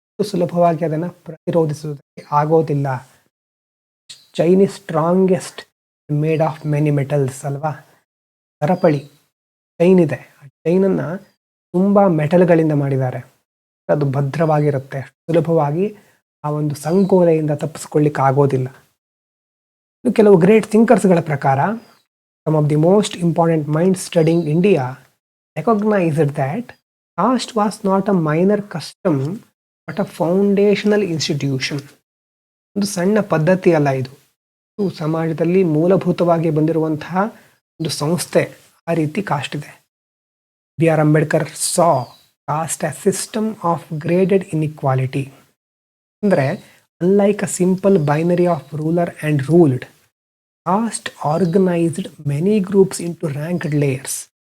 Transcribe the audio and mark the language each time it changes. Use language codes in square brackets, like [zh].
[kn] ಸುಲಭವಾಗಿ ಅದನ್ನು ಪ್ರತಿರೋಧಿಸುವುದಕ್ಕೆ ಆಗೋದಿಲ್ಲ. [en] Chain is strongest made of many metals ಅಲ್ವಾ? [kn] ಸರಪಳಿ ಚೈನ್ ಇದೆ, ಆ ಚೈನನ್ನು ತುಂಬ ಮೆಟಲ್ಗಳಿಂದ ಮಾಡಿದ್ದಾರೆ. ಅದು ಭದ್ರವಾಗಿರುತ್ತೆ, ಸುಲಭವಾಗಿ ಆ ಒಂದು ಸಂಕೋಲೆಯಿಂದ ತಪ್ಪಿಸ್ಕೊಳ್ಳಿಕ್ಕೆ ಆಗೋದಿಲ್ಲ. ಕೆಲವು ಗ್ರೇಟ್ ಥಿಂಕರ್ಸ್ಗಳ ಪ್ರಕಾರ, [en] some of the most important minds studying India recognized that caste was not a minor custom but a foundational institution. [kn] ಒಂದು ಸಣ್ಣ ಪದ್ಧತಿ ಅಲ್ಲ ಇದು. ಸಮಾಜದಲ್ಲಿ ಮೂಲಭೂತವಾಗಿ ಬಂದಿರುವಂತಹ ಒಂದು ಸಂಸ್ಥೆ, ಆ ರೀತಿ ಕಾಸ್ಟ್ ಇದೆ. [en] B R Ambedkar saw caste as system of graded inequality. ಅಂದರೆ unlike a simple binary of ruler and ruled, caste organised many groups into ranked layers.